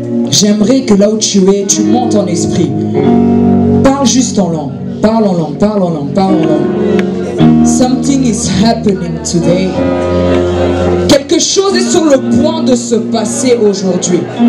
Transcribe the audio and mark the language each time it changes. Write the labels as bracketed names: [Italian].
[French] J'aimerais que là où tu es, tu montes en esprit. Parle juste en langue. Parle en langue, parle en langue, parle en langue. [English] Something is happening today. [French] Quelque chose est sur le point de se passer aujourd'hui.